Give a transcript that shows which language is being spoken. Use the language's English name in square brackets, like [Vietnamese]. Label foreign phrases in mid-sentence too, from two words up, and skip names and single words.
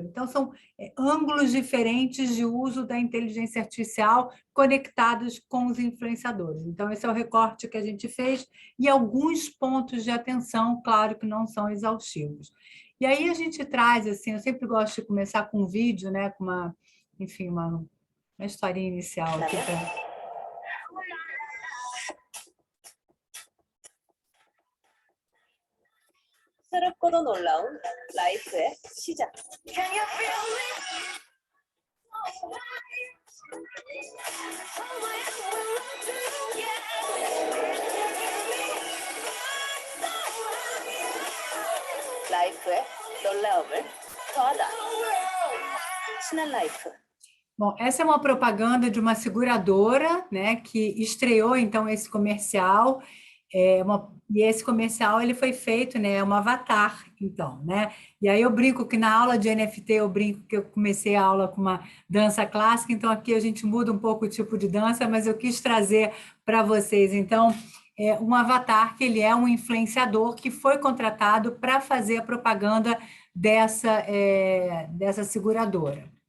[Portuguese] Então, são ângulos diferentes de uso da inteligência artificial conectados com os influenciadores. Então, esse é o recorte que a gente fez, e alguns pontos de atenção, claro que não são exaustivos. E aí a gente traz, assim, eu sempre gosto de começar com um vídeo, né, com uma historinha inicial aqui para... [Korean] 새롭고도 놀라운 라이프의 시작. 라이프의 놀라움을 더하다. 신한 라이프. [Portuguese] Bom, essa é uma propaganda de uma seguradora, né, que estreou, então, esse comercial. E esse comercial ele foi feito, né, um avatar, então, né? E aí eu brinco que na aula de NFT eu brinco que eu comecei a aula com uma dança clássica, então aqui a gente muda um pouco o tipo de dança, mas eu quis trazer para vocês, então, um avatar que ele é um influenciador que foi contratado para fazer a propaganda dessa seguradora.